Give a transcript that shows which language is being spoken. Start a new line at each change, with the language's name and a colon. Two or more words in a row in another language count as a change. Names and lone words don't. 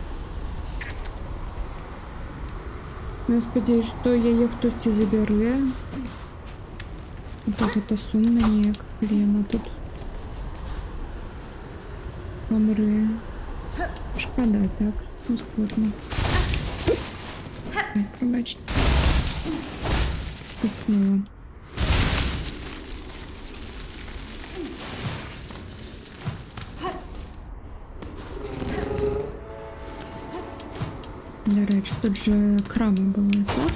Belarusian: Я спадзяюсь, што яе хтосьці забярэ. Так гэта сумна неяк, калі яна тут памрэ. Шкада, так? Ускладно.
Ukrainian: Ой, пробачте. Пикнула. До речі, тут же крама була, так?